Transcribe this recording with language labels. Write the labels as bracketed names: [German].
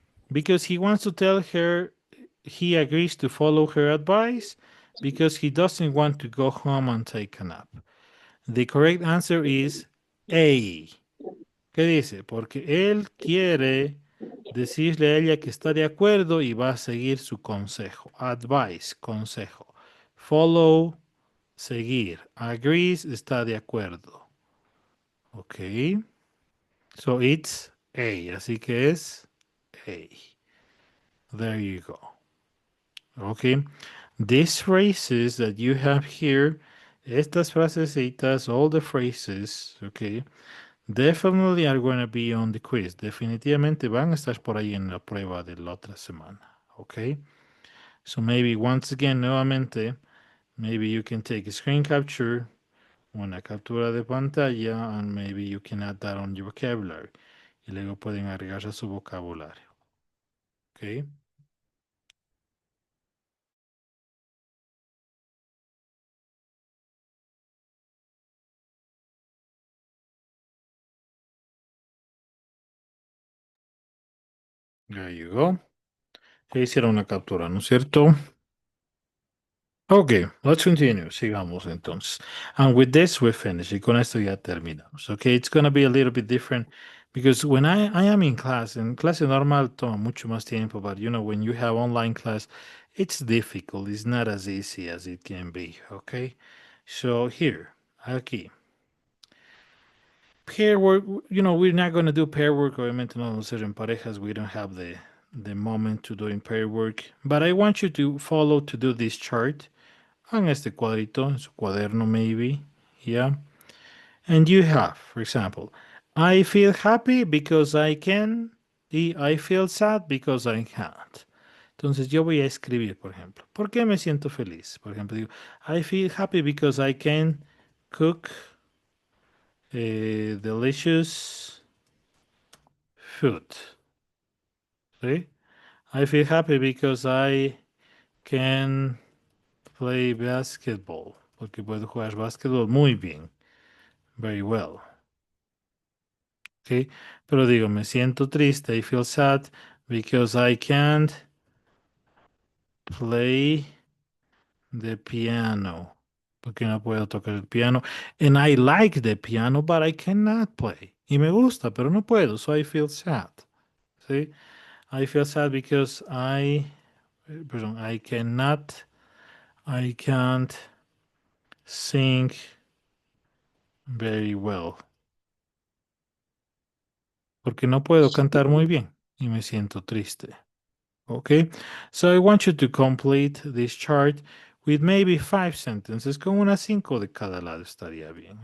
[English] Because he wants to tell her he agrees to follow her advice because he doesn't want to go home and take a nap. The correct answer is A. [Spanish] ¿Qué dice? Porque él quiere decirle a ella que está de acuerdo y va a seguir su consejo. [English] Advice, consejo. Follow, seguir. Agrees, está de acuerdo. Ok. So it's A. [Spanish] Así que es A. [English] There you go. Okay. These phrases that you have here, [Spanish] estas frasecitas, [English] all the phrases, okay, definitely are going to be on the quiz. [Spanish] Definitivamente van a estar por ahí en la prueba de la otra semana. [English] Okay. So maybe once again, nuevamente, maybe you can take a screen capture, [Spanish] una captura de pantalla, [English] and maybe you can add that on your vocabulary. [Spanish] Y luego pueden agregar a su vocabulario. Okay. [English] There you go. [Spanish] Ya hicieron una captura, ¿no es cierto? [English] Okay, let's continue. [Spanish] Sigamos entonces. [English] And with this, we finish. [Spanish] Y con esto ya terminamos. [English] Okay, it's going to be a little bit different because when I am in [Spanish] clase normal toma mucho más tiempo, [English] but you know, when you have online class, it's difficult. It's not as easy as it can be. Okay, so here, aquí. Pair work, you know, we're not going to do pair work. [Spanish] Obviamente no vamos a hacer en parejas. [English] We don't have the moment to do in pair work. But I want you to follow to do this chart. [Spanish] En este cuadrito, en su cuaderno [English] maybe, yeah. And you have, for example, I feel happy because I can y I feel sad because I can't. [Spanish] Entonces yo voy a escribir, por ejemplo, ¿por qué me siento feliz? Por ejemplo, digo, [English] I feel happy because I can cook delicious food. ¿Sí? I feel happy because I can play basketball. [Spanish] Porque puedo jugar basketball muy bien. [English] Very well. Okay. [Spanish] Pero digo, me siento triste. [English] I feel sad because I can't play the piano. [Spanish] Porque no puedo tocar el piano. [English] And I like the piano, but I cannot play. [Spanish] Y me gusta, pero no puedo. [English] So I feel sad. ¿Sí? I feel sad because I cannot, I can't sing very well. [Spanish] Porque no puedo cantar muy bien y me siento triste. [English] Okay, so I want you to complete this chart with maybe 5 sentences. [Spanish] Con unas 5 de cada lado estaría bien.